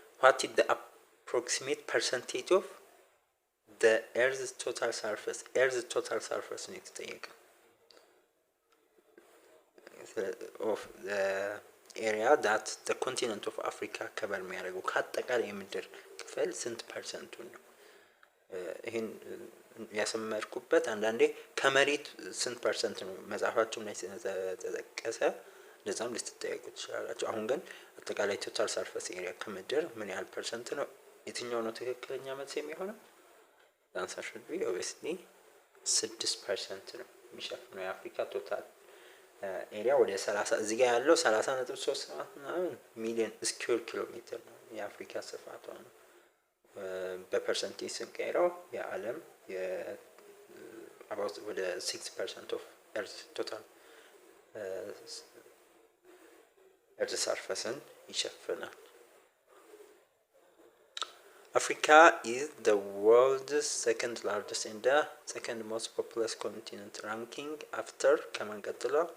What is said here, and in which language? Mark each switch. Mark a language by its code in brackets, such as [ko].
[en] What is the approximate percentage of the Earth's total surface? Earth's total surface [am] ነው የተጠየቀው። [en] of the area that the continent of Africa cover [am] የሚያደርገው ከአጠቃላይ የምድር ክፍል ስንት ፐርሰንቱን ነው? ይሄን ያሰመርኩበት አንዳንዴ ከመሬት ስንት ፐርሰንት ነው መጽሐፋችሁ ላይ ተጠቀሰ ለዛም ልትጠየቁ ትችላላችሁ። አሁን ግን አጠቃላይ ቶታል ሰርፌስ ኤሪያ ከምድር ምን ያህል ፐርሰንት ነው? የትኛው ነው ትክክለኛ መልስ የሚሆነው? [en] answer should be obviously 6% [am] ነው የሚሸፍነው የአፍሪካ ቶታል ኤሪያ ወደ 30 እዚህ ጋር ያለው 30.3 ሚሊዮን ስኩዌር ኪሎ ሜትር ነው የአፍሪካ ስፋቷ ነው። በፐርሰንቴጅ ስንቀይረው የዓለም [en] about [am] ወደ [en] 6% of Earth total Earth surface [am] ይሸፍናል። [en] Africa is the world's second largest and the second most populous continent, ranking after [am] ከማን ቀጥሎ?